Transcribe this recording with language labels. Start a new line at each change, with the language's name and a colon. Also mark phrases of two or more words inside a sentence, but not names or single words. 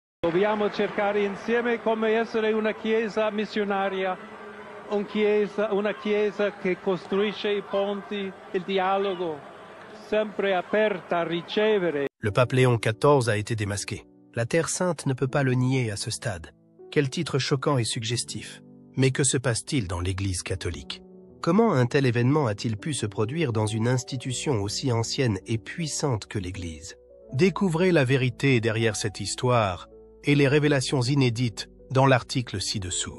Italian: Dobbiamo cercare insieme come essere una chiesa missionaria, una chiesa che costruisce i ponti, il dialogo, sempre aperta a ricevere.
French: Le pape Léon XIV a été démasqué. La Terre Sainte ne peut pas le nier à ce stade. Quel titre choquant et suggestif. Mais que se passe-t-il dans l'Église catholique? Comment un tel événement a-t-il pu se produire dans une institution aussi ancienne et puissante que l'Église? Découvrez la vérité derrière cette histoire et les révélations inédites dans l'article ci-dessous.